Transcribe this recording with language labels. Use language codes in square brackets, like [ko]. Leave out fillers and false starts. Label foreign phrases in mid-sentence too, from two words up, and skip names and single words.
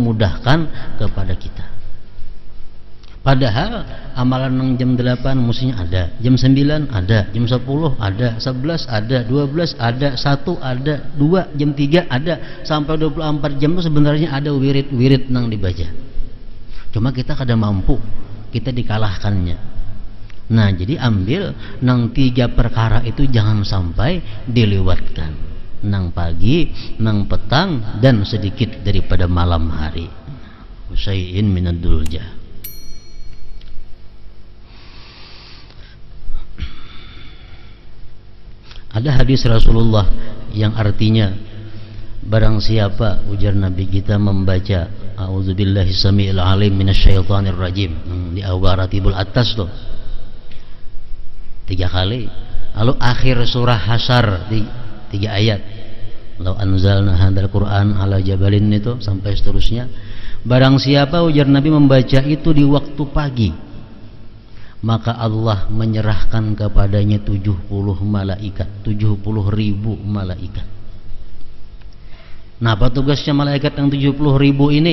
[bjn] Untuk memudahkan kepada kita. Padahal amalan nang jam 8 mestinya ada, jam 9 ada, jam 10 ada, 11 ada, 12 ada, 1 ada, 2, jam 3 ada, sampai 24 jam itu sebenarnya ada wirid-wirid nang dibaca. Cuma kita kada mampu, kita dikalahkannya. Nah, jadi ambil nang 3 perkara itu jangan sampai dilewatkan. Nang pagi, nang petang, dan sedikit daripada malam hari. [ar] Usai'in minad duljah. [id] Ada hadis Rasulullah yang artinya barang siapa, ujar Nabi kita, membaca [ar] a'udzubillahi samiil alim minasyaitonir rajim [id] di awal ratibul atas tuh 3 kali, lalu akhir surah Hasyr 3 ayat, [ar] law anzalna hadzal Qur'an ala jabalin [id] itu sampai seterusnya. Barang siapa, ujar Nabi, membaca itu di waktu pagi, maka Allah menyerahkan kepadanya 70 malaikat, 70.000 malaikat. Nah, apa tugasnya malaikat yang 70.000 ini?